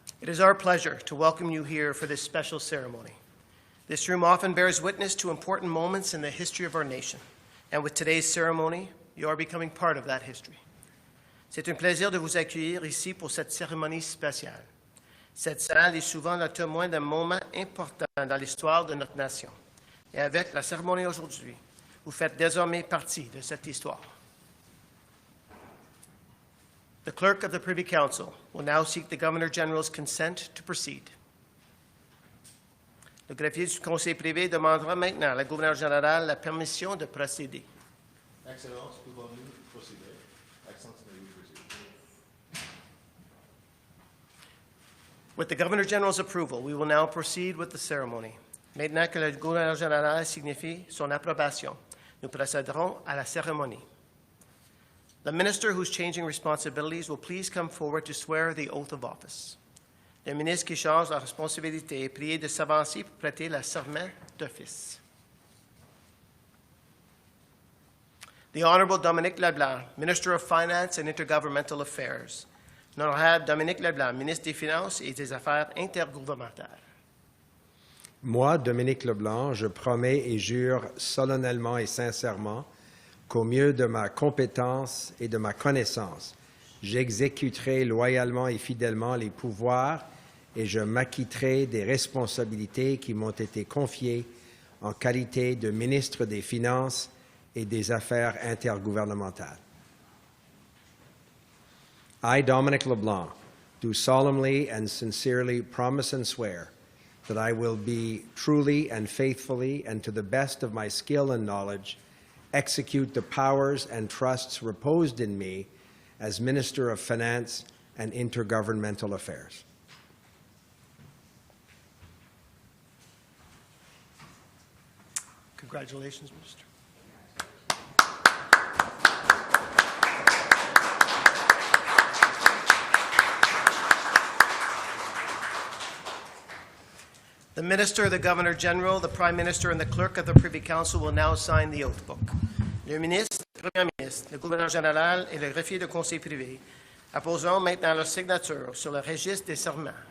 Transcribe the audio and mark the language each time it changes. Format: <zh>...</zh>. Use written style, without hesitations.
<en>is our pleasure to welcome you here for this special ceremony. This room often bears witness to important moments in the history of our nation, and with today's ceremony, you are becoming part of that history.</en> <fr>C'est un plaisir de vous accueillir ici pour cette cérémonie spéciale. Cette salle est souvent le témoin d'un moment important dans l'histoire de notre nation. Et avec la cérémonie aujourd'hui, vous faites désormais partie de cette histoire.</fr> <en>The clerk of the Privy Council will now seek the Governor General's consent to proceed.</en> <fr>Le greffier du Conseil privé demandera maintenant à la gouverneure générale la permission de procéder. Excellence, pouvons-nous procéder?</fr> <en>Excellence, may we proceed? With the Governor General's approval, we will now proceed with the ceremony.</en> <fr>Maintenant que le gouverneur général signifie son approbation, nous procéderons à la cérémonie.</fr> <en>The minister who's changing responsibilities will please come forward to swear the oath of office.</en> <fr>Le ministre qui change la responsabilité est prié de s'avancer pour prêter le serment d'office.</fr> <en>The Honorable Dominic LeBlanc, Minister of Finance and Intergovernmental Affairs.</en> <fr>L'Honorable Dominic LeBlanc, Ministre des Finances et des Affaires intergouvernementales. Moi, Dominic LeBlanc, je promets et jure solennellement et sincèrement qu'au mieux de ma compétence et de ma connaissance, j'exécuterai loyalement et fidèlement les pouvoirs et je m'acquitterai des responsabilités qui m'ont été confiées en qualité de ministre des Finances et des Affaires intergouvernementales.</fr> <en>I, Dominic LeBlanc, do solemnly and sincerely promise and swear that I will be truly and faithfully and to the best of my skill and knowledge execute the powers and trusts reposed in me as Minister of Finance and Intergovernmental Affairs. Congratulations, Minister. The Minister, the Governor General, the Prime Minister, and the Clerk of the Privy Council will now sign the oath book.</en> <fr>Le ministre, le Premier ministre, le Gouverneur général et le greffier du Conseil privé apposeront maintenant leur signature sur le registre des serments.</fr>